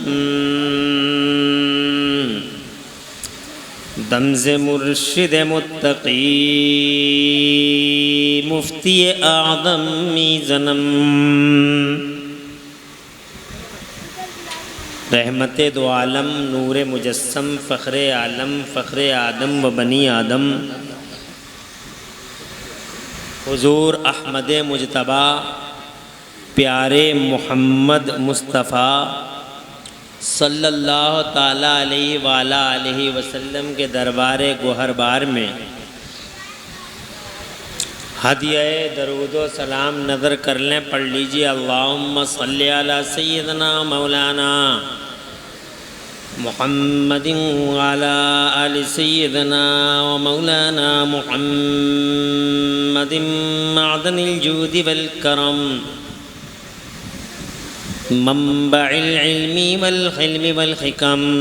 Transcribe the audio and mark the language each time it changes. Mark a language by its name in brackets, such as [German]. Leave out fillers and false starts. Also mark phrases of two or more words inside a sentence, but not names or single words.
[Urdu] دمز مرشد متقی مفتی آدم میزنم. رحمتِ دو عالم نورِ مجسم فخرِ عالم فخرِ آدم و بنی آدم حضور احمد مجتبیٰ پیارے محمد مصطفیٰ [Arabic] صلى الله تعالى عليه وعلى آله وسلم [Urdu] کے دربار گوہربار میں ہدیہ درود و سلام نذر کر لیں، پڑھ لیجیے. [Arabic] اللهم صل على سيدنا مولانا محمد وعلى آل سيدنا ومولانا محمد معدن الجود والكرم منبع العلم والحلم والحكم.